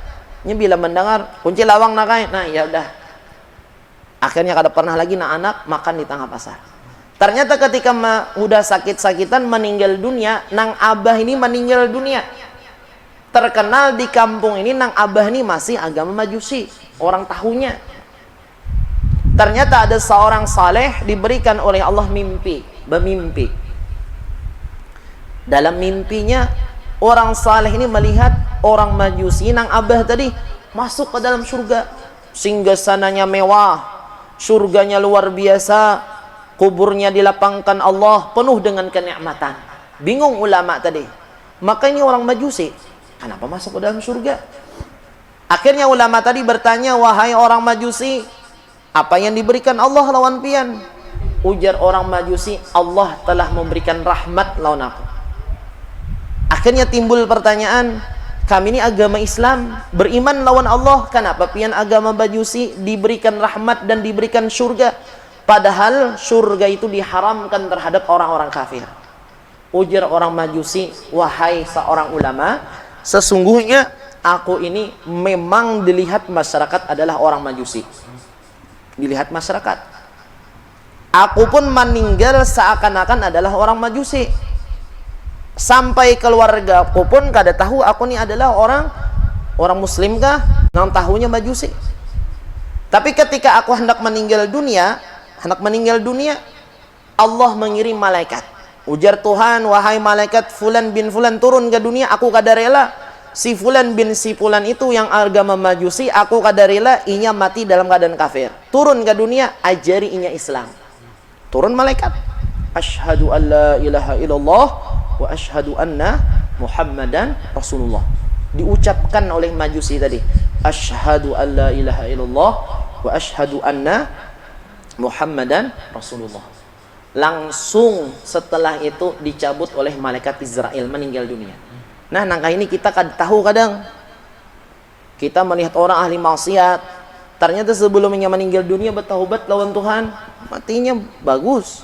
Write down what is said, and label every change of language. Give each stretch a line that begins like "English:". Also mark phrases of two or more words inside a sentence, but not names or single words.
Banjar: Bila mendengar kunci lawang nakai, nah ya udah. Akhirnya kada pernah lagi anak makan di tengah pasar.
Indonesian: Ternyata ketika udah sakit-sakitan meninggal dunia, nang abah ini meninggal dunia. Terkenal di kampung ini nang abah ini masih agama majusi, orang tahunya. Ternyata ada seorang saleh diberikan oleh Allah bermimpi. Dalam mimpinya orang saleh ini melihat orang majusi nang abah tadi masuk ke dalam surga. Singgasananya mewah, surganya luar biasa, kuburnya dilapangkan Allah penuh dengan kenikmatan. Bingung ulama tadi. Maka ini orang majusi, kenapa masuk ke dalam surga? Akhirnya ulama tadi bertanya, wahai orang majusi, apa yang diberikan Allah lawan pian? Ujar orang majusi, Allah telah memberikan rahmat lawan aku. Akhirnya timbul pertanyaan, Kami ini agama Islam, beriman lawan Allah. Kenapa pian agama Majusi diberikan rahmat dan diberikan surga? Padahal surga itu diharamkan terhadap orang-orang kafir. Ujar orang Majusi, wahai seorang ulama, sesungguhnya aku ini memang dilihat masyarakat adalah orang Majusi. Dilihat masyarakat. Aku pun meninggal seakan-akan adalah orang Majusi. Sampai keluarga aku pun kada tahu aku ni adalah orang Muslim kah, nang tahunya Majusi. Tapi ketika aku hendak meninggal dunia, Allah mengirim malaikat.
Banjar: Ujar Tuhan, wahai malaikat
Arabic: فلان بن فلان
Banjar: turun ke dunia, aku kada rela. Si fulan bin si fulan itu yang agama Majusi, aku kada rela inya mati dalam keadaan kafir. Turun ke dunia, ajari inya Islam.
Indonesian: Turun malaikat.
Arabic: أشهد أن لا إله إلا الله وأشهد أن محمدا رسول الله.
Indonesian: Diucapkan oleh Majusi tadi,
Arabic: أشهد أن لا إله إلا الله وأشهد أن محمدا رسول الله.
Indonesian: Langsung setelah itu dicabut oleh malaikat Israel, meninggal dunia. Nah, nangka ini kita tahu kadang kita melihat orang ahli maksiat, ternyata sebelumnya meninggal dunia bertaubat lawan Tuhan, matinya bagus.